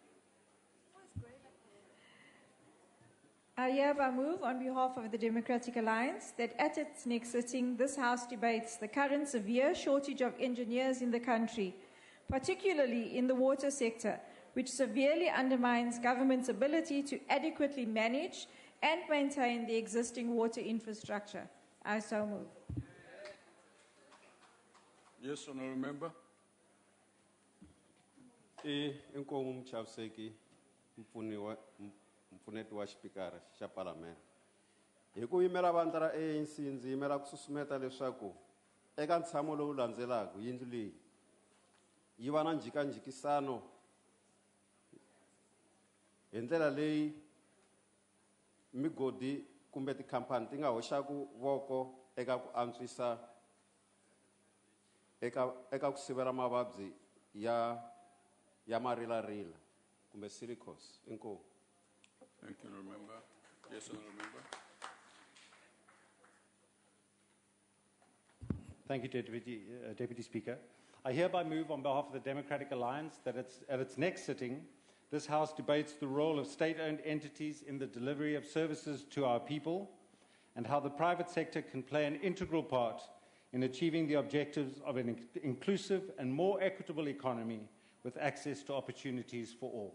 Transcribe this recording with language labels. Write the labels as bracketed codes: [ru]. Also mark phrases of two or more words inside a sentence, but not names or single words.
[en] I hereby move on behalf of the Democratic Alliance that at its next sitting, this House debates the current severe shortage of engineers in the country, particularly in the water sector, which severely undermines government's ability to adequately manage and maintain the existing water infrastructure. I so move. Yes, Honorable Member. [ts] Inkomu Mchavseki, Mfuneti wa Xipikara xa Palamende. Hi ku yimela vandla ra ANC ndzi yimela ku susumeta leswaku eka ntshamo lowu landzelaka yindlu leyi yi va na njhikanjhikisano hi ndlela leyi migodi kumbe tikhampani ti nga hoxaku voko eka ku antswisa eka ku sivela mavabyi ya marilarila kumbe silicose. Inkomu. [en] Thank you, Honorable Member. Yes, Honorable Member. Thank you, Deputy Speaker. I hereby move on behalf of the Democratic Alliance that at its next sitting, this House debates the role of state-owned entities in the delivery of services to our people and how the private sector can play an integral part in achieving the objectives of an inclusive and more equitable economy with access to opportunities for all.